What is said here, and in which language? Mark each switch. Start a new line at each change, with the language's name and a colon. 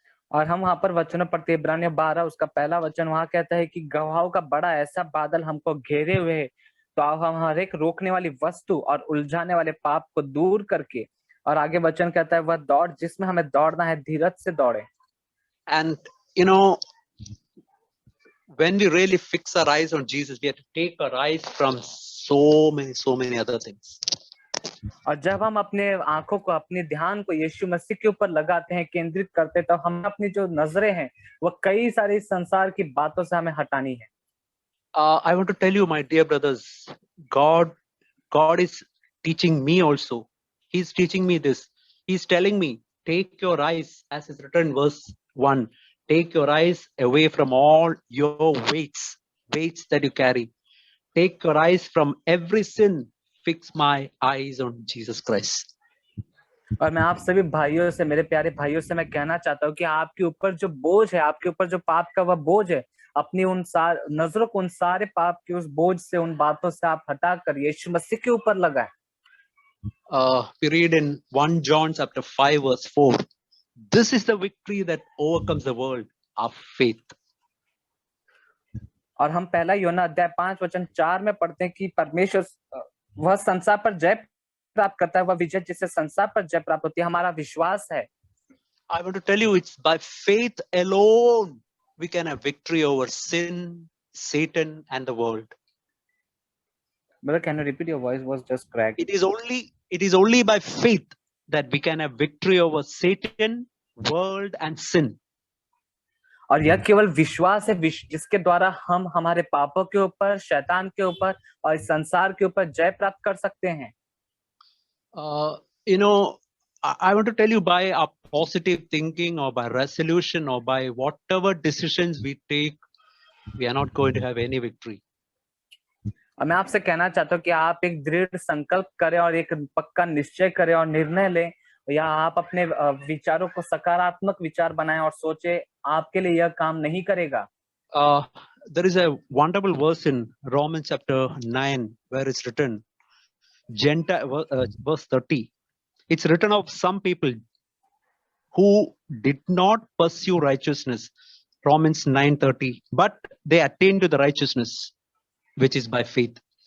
Hindi: और हम वहां पर वचन पढ़ते हैं इब्रानियों 12 उसका पहला वचन वहां कहता है कि गवाहों का बड़ा ऐसा बादल हमको घेरे हुए है, तो हम हर एक रोकने वाली वस्तु और उलझाने वाले पाप को दूर करके, और आगे वचन कहता है वह दौड़ जिसमें हमें दौड़ना है धीरज से दौड़े।
English: And you know, when we really fix our eyes on Jesus, we have to take our eyes from so many other things.
Hindi: और जब हम अपने आंखों को, अपने ध्यान को यीशु मसीह के ऊपर लगाते हैं, केंद्रित करते हैं, तो हम अपनी जो नजरें हैं वह कई सारी संसार की बातों से हमें हटानी है।
English: I want to tell you, my dear brothers, God is teaching me also. He's teaching me this. He's telling me, take your eyes, as is written in verse 1, take your eyes away from all your weights that you carry. Take your eyes from every sin. Fix my eyes on Jesus Christ.
Hindi: और मैं आप सभी भाइयों से, मेरे प्यारे भाइयों से मैं कहना चाहता हूँ कि आपके ऊपर जो बोझ है, आपके ऊपर जो पाप का वह बोझ है, अपनी उन नजरों को उन सारे पाप के उस बोझ से, उन बातों से आप हटाकर यीशु मसीह के ऊपर लगाएं।
English: We read in 1 John chapter 5 verse 4. This is the victory that overcomes the world, our faith.
Hindi: और हम पहला यूहन्ना अध्याय 5 वचन 4 में पढ़ते हैं कि परमेश्वर वह संसार पर जय प्राप्त करता है, वह विजय जिससे संसार पर जय प्राप्त होती है, हमारा विश्वास है।
English: I want to tell you, it's by faith alone we can have victory over sin, Satan, and the world. Brother, can you repeat? Your voice was just cracked. It is only by faith that we can have victory over Satan, world, and sin.
Hindi: और यह केवल विश्वास है जिसके द्वारा हम हमारे पापों के ऊपर, शैतान के ऊपर और इस संसार के ऊपर जय प्राप्त कर सकते हैं।
English: You know, I want to tell you, by our positive thinking or by resolution or by whatever decisions we take, we are not going to have any victory.
Hindi: और मैं आपसे कहना चाहता हूँ कि आप एक दृढ़ संकल्प करें और एक पक्का निश्चय करें और निर्णय लें, या आप अपने विचारों को सकारात्मक विचार बनाएं और सोचे, आपके लिए यह काम नहीं करेगा।
English: There is a wonderful verse in Romans chapter 9 where it's written, verse 30. It's written of some people who did not pursue righteousness, Romans 9:30, but they attained to the righteousness which is by faith.